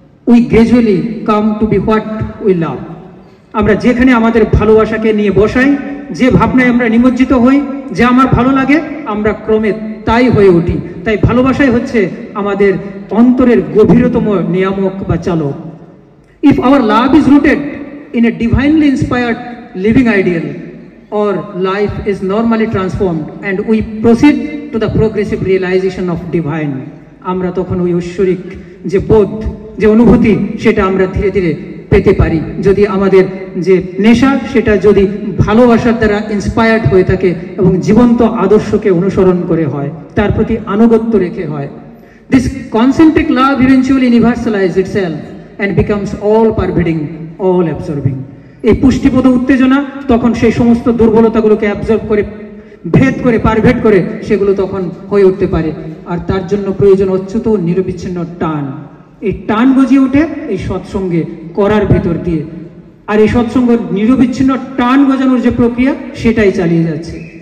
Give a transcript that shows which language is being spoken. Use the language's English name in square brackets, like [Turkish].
[English] We gradually come to be what we love. [Bangla] আমরা যেখানে আমাদের ভালোবাসাকে নিয়ে বসাই, যে ভাবনায় আমরা নিমজ্জিত হই, যে আমার ভালো লাগে, আমরা ক্রমে তাই হয়ে উঠি। তাই ভালোবাসাই হচ্ছে আমাদের অন্তরের গভীরতম নিয়ামক বা চালক। [English] If our love is rooted in a divinely inspired living ideal, our life is normally transformed and we proceed to the progressive realization of divine. [Bangla] আমরা তখন ওই ঐশ্বরিক যে বোধ, যে অনুভূতি, সেটা আমরা ধীরে ধীরে পেতে পারি, যদি আমাদের যে নেশা সেটা যদি ভালোবাসার দ্বারা ইন্সপায়ার্ড হয়ে থাকে এবং জীবন্ত আদর্শকে অনুসরণ করে হয়, তার প্রতি আনুগত্য রেখে হয়। [English] This concentric love eventually universalizes itself and becomes all pervading, all absorbing. [Bangla] এই পুষ্টিবোধ উত্তেজনা তখন সেই সমস্ত দুর্বলতাগুলোকে অ্যাবজর্ব করে, ভেদ করে, পারভেদ করে সেগুলো তখন হয়ে উঠতে পারে। আর তার জন্য প্রয়োজন অচ্যুত নিরবিচ্ছিন্ন টান। এই টান গজিয়ে ওঠে এই সৎসঙ্গে করার ভেতর দিয়ে, আর এই সৎসঙ্গ নিরবিচ্ছিন্ন টান গজানোর যে প্রক্রিয়া সেটাই চালিয়ে যাচ্ছে।